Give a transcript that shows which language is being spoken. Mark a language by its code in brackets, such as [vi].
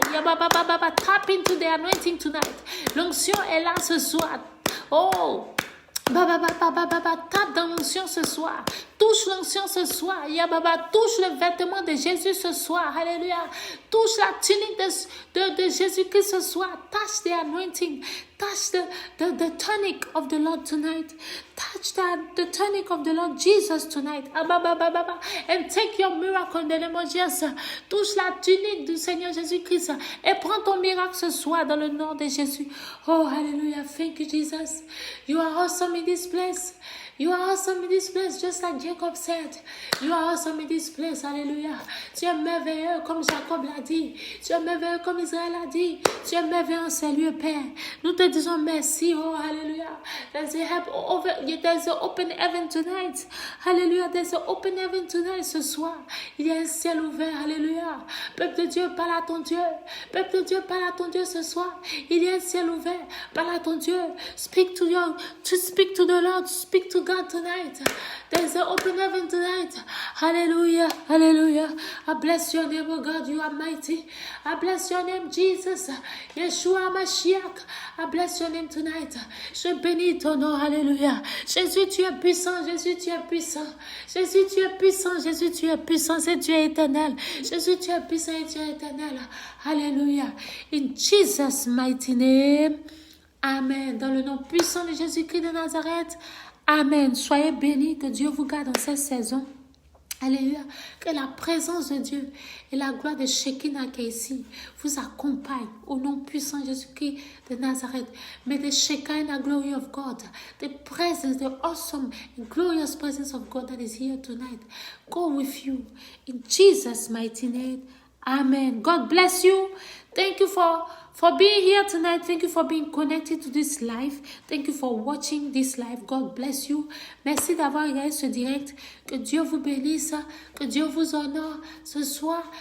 [en] Tap into the anointing tonight. [fr] L'onction est là ce soir. Oh, tape dans l'onction ce soir. Touche l'onction ce soir. Touche le vêtement de Jésus ce soir. Alléluia. Touche la tunique de Jésus-Christ ce soir. [en] Touch the anointing. Touch the tunic of the Lord tonight. Touch the tunic of the Lord Jesus tonight. And take your miracle in the name of Jesus. [fr] Touche la tunique du Seigneur Jésus-Christ. Et prends ton miracle ce soir dans le nom de Jésus. [en] Oh, hallelujah. Thank you, Jesus. You are awesome in this place. You are awesome in this place, just like Jacob said. You are awesome in this place, hallelujah. [fr] Tu es merveilleux comme Jacob l'a dit. Tu es merveilleux comme Israël l'a dit. Tu es merveilleux en ces lieux, Père. Nous te disons merci, oh, hallelujah. [en] There's an open heaven tonight. Hallelujah, there's an open heaven tonight [fr] ce soir. Il y a un ciel ouvert, hallelujah. Peuple de Dieu, parle à ton Dieu. Peuple de Dieu, parle à ton Dieu ce soir. Il y a un ciel ouvert, parle à ton Dieu. [en] Speak to the Lord, speak to God tonight. There's an open heaven tonight. Hallelujah. Hallelujah. I bless your name, oh God. You are mighty. I bless your name, Jesus. Yeshua Mashiach. I bless your name tonight. [fr] Je bénis ton nom. Hallelujah. Jésus, tu es puissant. Jésus, tu es puissant. Jésus, tu es puissant. Jésus, tu es puissant. C'est Dieu éternel. Jésus, tu es puissant et tu es éternel. Hallelujah. [en] In Jesus' mighty name. [fr] Amen. Dans le nom puissant de Jésus-Christ de Nazareth. Amen. Soyez bénis. Que Dieu vous garde dans cette saison. Alléluia. Que la présence de Dieu et la gloire de Shekinah qui est ici vous accompagne au nom puissant de Jésus-Christ de Nazareth. [en] May the Shekinah glory of God, the presence, the awesome and glorious presence of God that is here tonight, go with you. In Jesus' mighty name. Amen. God bless you. Thank you for being here tonight. Thank you for being connected to this live. Thank you for watching this live. God bless you. [fr] Merci d'avoir regardé ce direct. Que Dieu vous bénisse. Que Dieu vous honore ce soir.